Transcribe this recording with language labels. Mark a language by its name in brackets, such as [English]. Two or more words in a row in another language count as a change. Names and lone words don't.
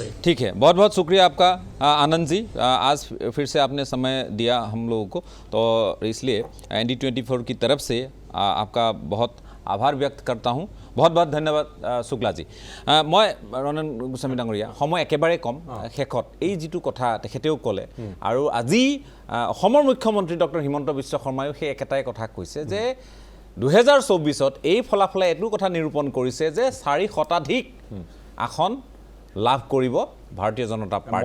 [Hindi] ठीक है बहुत बहुत शुक्रिया आपका आनंद जी आज फिर से आपने समय दिया हम लोगों को तो इसलिए ND24 की तरफ से आपका बहुत आभार व्यक्त करता हूं बहुत बहुत धन्यवाद शुक्ला जी मैं रनन गोस्वामी [Assamese] ডাঙৰীয়া সময় একেবাৰে কম শেষত এই যেটো কথা তেখেতেও ক'লে আৰু আজি অসমৰ মুখ্যমন্ত্ৰী ডক্টৰ হিমন্ত বিশ্ব শৰ্মায়ো সেই একেটাই কথা কৈছে যে 2024ত এই ফলাফলে এটো কথা নিৰূপণ কৰিছে যে 4 শতাধিক আসন লাভ কৰিব ভাৰতীয় জনতা পাৰ্টি